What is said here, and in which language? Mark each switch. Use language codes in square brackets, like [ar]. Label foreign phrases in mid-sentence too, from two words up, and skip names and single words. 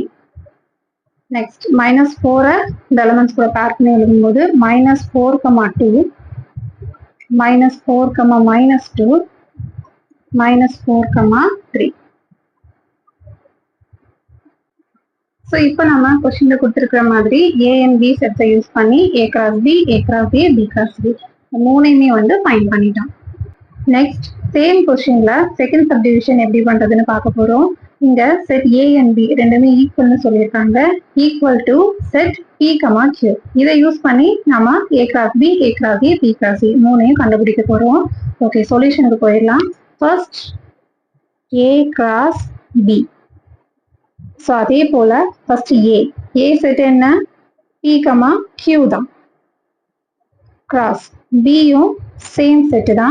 [ta] நெக்ஸ்ட் minus 4ரை இந்த எலிமெண்ட்ஸ் கூட பேர் பண்ணி எழுதும்போது minus 4, 2, minus 4, minus 2, minus 4, 3. ஸோ இப்போ நம்ம கொஸ்டின்ல கொடுத்துருக்கிற மாதிரி [en] a and b sets use [ta] பண்ணி [en] a cross b, a cross a, b cross b [ta] மூணையுமே வந்து ஃபைண்ட் பண்ணிட்டோம். [en] next same question second subdivision [ta] எப்படி பண்றதுன்னு பார்க்க போறோம். இங்க [en] set a and b [ta] ரெண்டுமே ஈக்குவல்னு சொல்லியிருக்காங்க. [en] equal to set [ta] p, q. இதை யூஸ் பண்ணி நம்ம [en] a cross b, a cross a, b cross a [ta] மூணையும் கண்டுபிடிக்க போறோம். [en] okay, solution [ta] போயிடலாம். [en] first a cross b. [ta] ஸோ அதே போல [en] first a set [ta] என்ன? p, q தான். [en] cross b same set [ta] தான்.